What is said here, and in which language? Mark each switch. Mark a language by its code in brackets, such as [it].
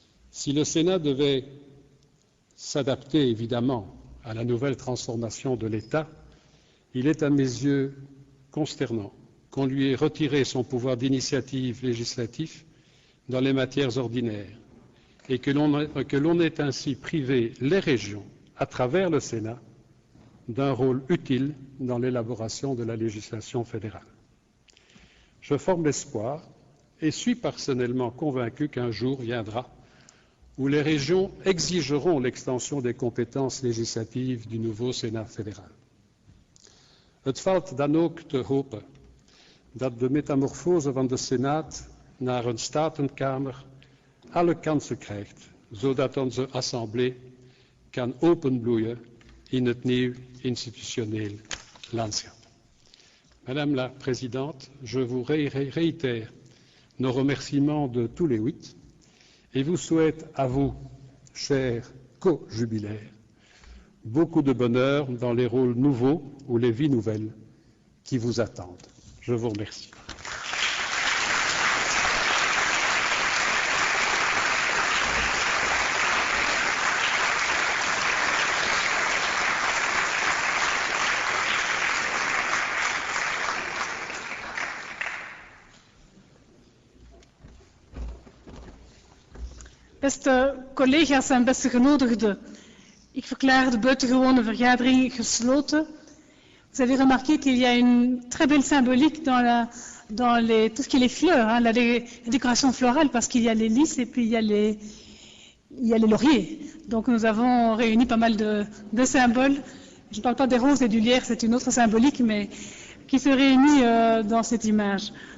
[fr] Si le Sénat devait s'adapter évidemment à la nouvelle transformation de l'État, il est à mes yeux consternant qu'on lui ait retiré son pouvoir d'initiative législatif dans les matières ordinaires et que l'on ait ainsi privé les régions, à travers le Sénat, d'un rôle utile dans l'élaboration de la législation fédérale. Je forme l'espoir et suis personnellement convaincu qu'un jour viendra où les régions exigeront l'extension des compétences législatives du nouveau Sénat fédéral. [nl] Het valt dan ook te hopen dat de metamorfose van de Senaat naar een statenkamer alle kansen krijgt, zodat onze assemblée kan openbloeien in het nieuw institutionneel landschap. [fr] Madame la Présidente, je vous réitère nos remerciements de tous les 8 et vous souhaite à vous, chers co-jubilaires, beaucoup de bonheur dans les rôles nouveaux ou les vies nouvelles qui vous attendent. Je vous remercie. [nl] Beste collega's en beste genodigden, ik verklaar de buitengewone vergadering gesloten. [fr] Vous avez remarqué qu'il y a une très belle symbolique dans tout ce qui est les fleurs, hein, la décoration florale, parce qu'il y a les lys et puis il y a les lauriers. Donc nous avons réuni pas mal de symboles. Je ne parle pas des roses et du lierre, c'est une autre symbolique, mais qui se réunit dans cette image.